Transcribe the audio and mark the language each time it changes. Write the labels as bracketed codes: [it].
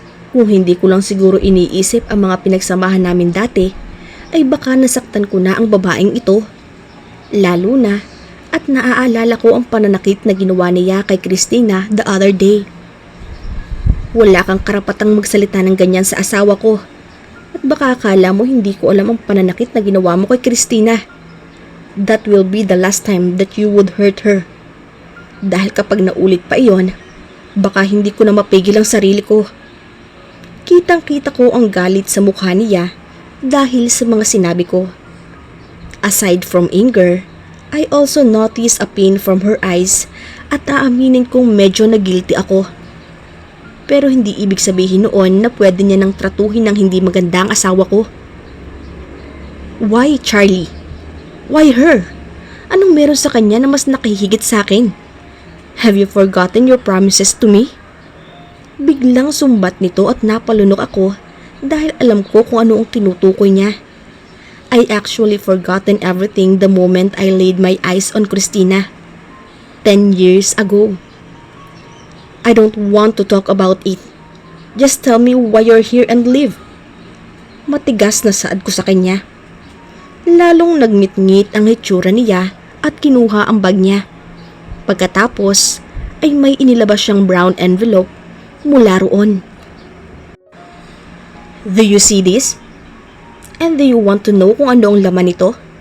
[tl] Kung hindi ko lang siguro iniisip ang mga pinagsamahan namin dati, ay baka nasaktan ko na ang babaeng ito. Lalo na at naaalala ko ang pananakit na ginawa niya kay Christina [en] the other day. [tl] Wala kang karapatang magsalita ng ganyan sa asawa ko. At baka akala mo hindi ko alam ang pananakit na ginawa mo kay Christina. [en] That will be the last time that you would hurt her. [tl] Dahil kapag naulit pa iyon, baka hindi ko na mapigil ang sarili ko. Kitang-kita ko ang galit sa mukha niya dahil sa mga sinabi ko. [en] Aside from anger, I also noticed a pain from her eyes [tl] at aaminin kong medyo na-guilty ako. Pero hindi ibig sabihin noon na pwede niya nang tratuhin ng hindi maganda ang asawa ko. [en] Why, Charlie? Why her? [tl] Anong meron sa kanya na mas nakahigit sa akin? [en] Have you forgotten your promises to me? [tl] Biglang sumbat nito at napalunok ako dahil alam ko kung ano ang tinutukoy niya. [en] I actually forgotten everything the moment I laid my eyes on Christina. 10 years ago. I don't want to talk about it. Just tell me why you're here and leave. [tl] Matigas na saad ko sa kanya. Lalong nagmitngit ang hitsura niya at kinuha ang bag niya. Pagkatapos ay may inilabas siyang brown envelope mula roon. [en] Do you see this? And do you want to know [tl] kung ano ang laman nito?